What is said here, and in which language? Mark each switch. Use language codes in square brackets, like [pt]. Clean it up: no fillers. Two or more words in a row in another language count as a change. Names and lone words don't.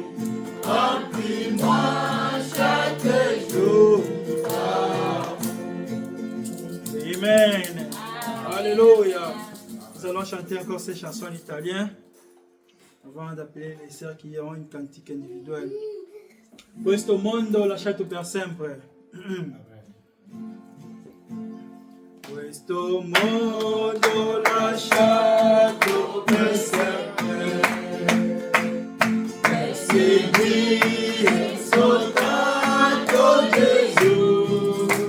[fr] Remplis-moi chaque jour d'amour. Amen. Alléluia. Nous allons chanter encore ces chansons en italien avant d'appeler les sœurs qui auront une cantique individuelle. [it] Questo mondo lasciato per sempre. Questo mondo lasciato per sempre, per seguire soltanto Gesù.